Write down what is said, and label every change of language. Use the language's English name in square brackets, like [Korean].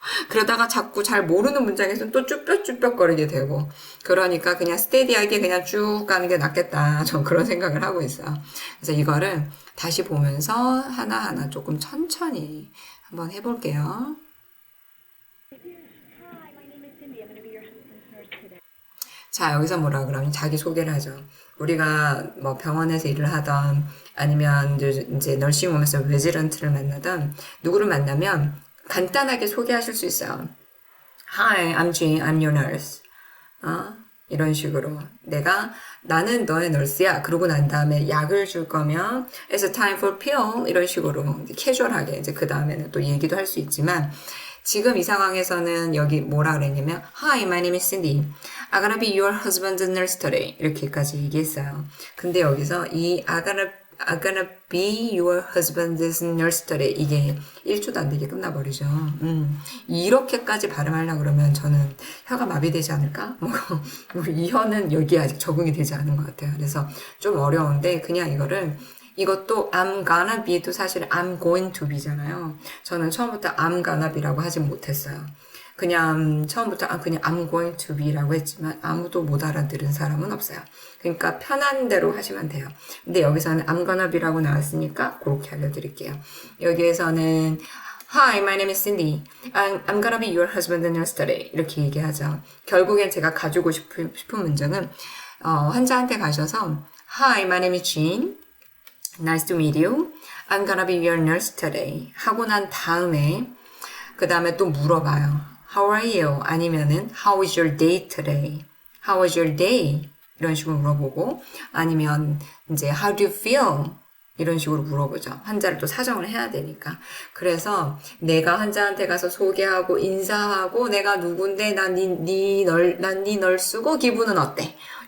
[Korean] 그러다가 자꾸 잘 모르는 문장에서는 또 쭈뼛쭈뼛거리게 되고 그러니까 그냥 스테디하게 그냥 쭉 가는 게 낫겠다. 전 그런 생각을 하고 있어요. 그래서 이거를 다시 보면서 하나하나 조금 천천히 한번 해볼게요. [English] Hi, my name is Cindy. I'm going to be your husband's nurse [Korean] 자, 여기서 뭐라 그러면 자기 소개를 하죠. 우리가 뭐 병원에서 일을 하던 아니면 이제 널싱홈에서 레지던트를 만나던 누구를 만나면 간단하게 소개하실 수 있어요. [English] Hi, I'm Jean, I'm your nurse. [Korean] 이런 식으로 나는 너의 널스야. 그러고 난 다음에 약을 줄 거면 [English] It's a time for pill. [Korean] 이런 식으로 캐주얼하게 이제 그 다음에는 또 얘기도 할 수 있지만 지금 이 상황에서는 여기 뭐라 그랬냐면 [English] Hi, my name is Cindy. I'm gonna be your husband's nurse today. [Korean] 이렇게까지 얘기했어요. 근데 여기서 이 [English] I'm gonna be your husband's nurse today. [Korean] 이게 1초도 안 되게 끝나버리죠. 이렇게까지 발음하려고 그러면 저는 혀가 마비되지 않을까? 이 혀는 여기에 아직 적응이 되지 않은 것 같아요. 그래서 좀 어려운데 그냥 이것도 I'm gonna be도 사실 I'm going to be잖아요. 저는 처음부터 I'm gonna be라고 하진 못했어요. 그냥 처음부터 그냥 I'm going to be라고 했지만 아무도 못 알아들은 사람은 없어요. 그러니까 편한 대로 하시면 돼요. 근데 여기서는 I'm gonna be라고 나왔으니까 그렇게 알려드릴게요. 여기에서는 [English] Hi, my name is Cindy. I'm gonna be your husband and nurse today. [Korean] 이렇게 얘기하죠. 결국엔 제가 가지고 싶은 문장은 환자한테 가셔서 [English] Hi, my name is Jean. Nice to meet you. I'm gonna be your nurse today. [Korean] 하고 난 다음에 그 다음에 또 물어봐요. [English] How are you? 아니면은 How is your day today? How was your day? 이런 식으로 물어보고 아니면 이제 How do you feel? [Korean] 이런 식으로 물어보죠. 환자를 또 사정을 해야 되니까. 그래서 내가 환자한테 가서 소개하고 인사하고 내가 누군데 난 네 널 쓰고 기분은 어때?